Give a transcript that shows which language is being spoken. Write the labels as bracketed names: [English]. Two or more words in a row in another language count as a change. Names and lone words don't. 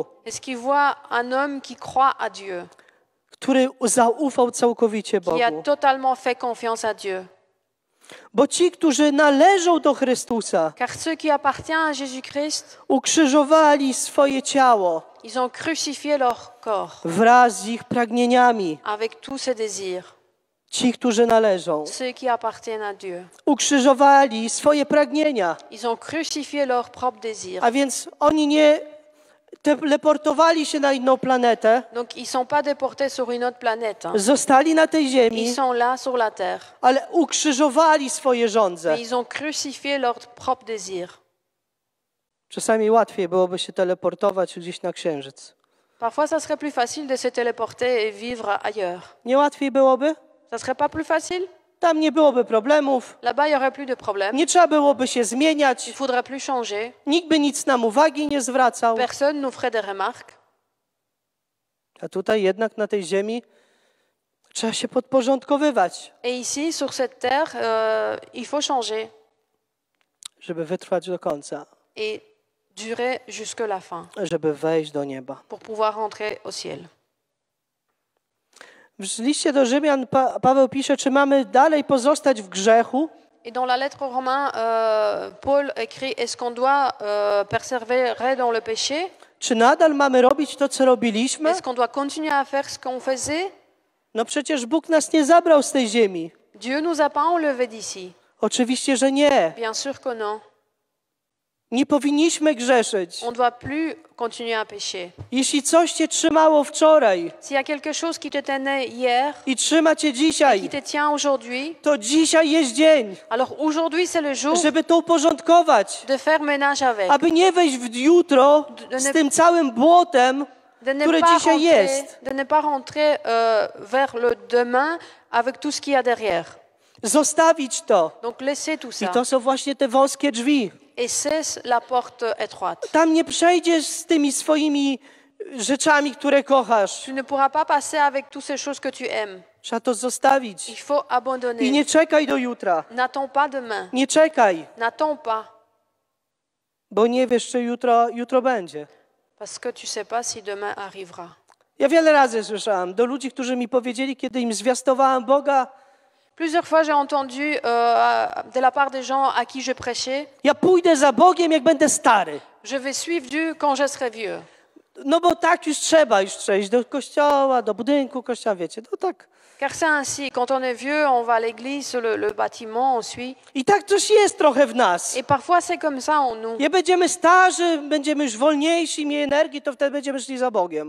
[French] Est-ce qu'ils voient un homme qui croit à Dieu, [Polish] który zaufał całkowicie [French] qui a [Polish] Bogu. [French] totalement fait confiance à Dieu? [Polish] Bo ci, którzy należą do Chrystusa, [French] Car ceux qui appartiennent à Jésus-Christ, [Polish] ukrzyżowali swoje ciało [French] ils ont crucifié leur corps [Polish] wraz z ich pragnieniami. [French] avec tous ses désirs. [Polish] Ci, którzy należą, [French] Ceux qui appartiennent à Dieu, [Polish] ukrzyżowali swoje pragnienia. [French] ils ont crucifié leurs propres désirs. [Polish] A więc oni nie teleportowali się na inną planetę, [French] Donc ils sont pas déportés sur une autre planète. Hein. [Polish] zostali na tej ziemi, [French] Ils sont là sur la terre. [Polish] ale ukrzyżowali swoje żądze. [French] Mais ils ont crucifié leurs propres désirs. [Polish] Czasami łatwiej byłoby się teleportować gdzieś na Księżyc. [French] Parfois, ça serait plus facile de se téléporter et vivre ailleurs. [Polish] Nie łatwiej byłoby? [French] Ça serait pas plus facile? [Polish] Tam nie byłoby problemów, [French] Là-bas, il y aurait plus de problèmes. [Polish] nie trzeba byłoby się zmieniać, [French] Il faudrait plus changer. [Polish] nikt by nic nam uwagi nie zwracał. [French] Personne nous ferait des remarques. [Polish] A tutaj jednak na tej ziemi trzeba się podporządkowywać, [French] Et ici, sur cette terre, il faut changer [Polish] żeby wytrwać do końca, [French] et durer jusque la fin [Polish] żeby wejść do nieba. [French] pour pouvoir rentrer au ciel. [Polish] W liście do Rzymian Paweł pisze, czy mamy dalej pozostać w grzechu, [French] Et dans la lettre aux Romains, Paul écrit, est-ce qu'on doit persévérer dans le péché? [Polish] czy nadal mamy robić to, co robiliśmy? [French] Est-ce qu'on doit continuer à faire ce qu'on faisait? [Polish] No przecież Bóg nas nie zabrał z tej ziemi. [French] Dieu nous a pas enlevés d'ici. [Polish] Oczywiście, że nie. [French] Bien sûr que non. [Polish] Nie powinniśmy grzeszyć. [French] On ne doit plus continuer à pécher. [Polish] Jeśli coś cię trzymało wczoraj [French] S'il y a quelque chose qui te tenait hier, [Polish] i trzyma cię [French] qui [Polish] dzisiaj, [French] te tient aujourd'hui, [Polish] to dzisiaj jest dzień, [French] alors aujourd'hui c'est le jour [Polish] żeby to uporządkować. [French] de faire ménage avec. [Polish] Aby nie wejść w jutro z tym całym błotem, które dzisiaj jest. [French] De ne pas rentrer vers le demain avec tout ce qu'il y a derrière. [Polish] Zostawić to. [French] Donc laissez tout [Polish] I [French] ça. [Polish] to są właśnie te wąskie drzwi. [French] Et c'est la porte étroite. [Polish] Tam nie przejdziesz z tymi swoimi rzeczami, które kochasz. [French] Tu ne pourras pas passer avec toutes ces choses que tu aimes. [Polish] Trzeba to zostawić. [French] Il faut [Polish] I [French] abandonner. [Polish] nie czekaj do jutra. [French] N'attends pas demain. [Polish] Nie czekaj, [French] N'attends pas. [Polish] bo nie wiesz, czy jutro będzie. [French] Parce que tu sais pas si demain arrivera. [Polish] Ja wiele razy słyszałam do ludzi, którzy mi powiedzieli, kiedy im zwiastowałem Boga, [French] Plusieurs fois, j'ai entendu de la part des gens à qui je prêchais, [Polish] ja pójdę za Bogiem, jak będę stary. [French] je vais suivre Dieu quand je serai vieux. [Polish] No bo tak już trzeba iść do kościoła, do budynku kościoła, wiecie, no tak. [French] Car c'est ainsi, quand on est vieux, on va à l'église, le bâtiment, on suit. [Polish] I tak coś jest trochę w nas. [French] Et parfois, c'est comme ça en nous. [Polish] Jak będziemy starzy, będziemy już wolniejsi, mniej energii, to wtedy będziemy szli za Bogiem.